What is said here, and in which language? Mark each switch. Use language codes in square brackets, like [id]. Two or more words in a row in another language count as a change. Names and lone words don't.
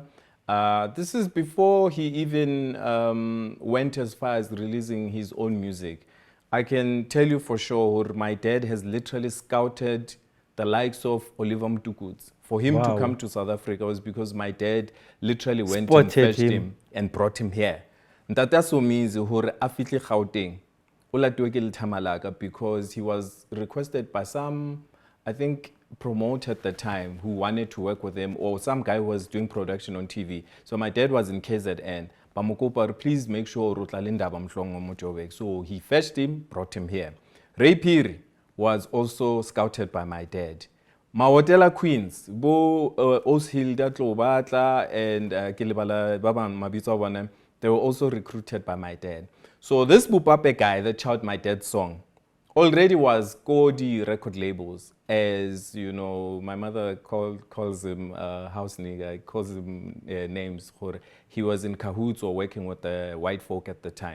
[en] This is before he even went as far as releasing his own music. I can tell you for sure, my dad has literally scouted the likes of Oliver Mtukuts. For him to come to South Africa was because my dad literally went and fetched him and brought him here. That so means [st] hore afitli [en] Gauteng. Because he was requested by some, I think, promoter at the time who wanted to work with him, or some guy who was doing production on TV. So my dad was in KZN. Please make sure So he fetched him, brought him here. Ray Piri was also scouted by my dad. Mawotela Queens, Bo Oshilda Tlobatla and Kilibala Baban Mabitsa, they were also recruited by my dad. So this Bupape guy that shouted my dad's song already was Kodi record labels, as you know, my mother calls him house nigga, calls him names. He was in cahoots or working with the white folk at the time.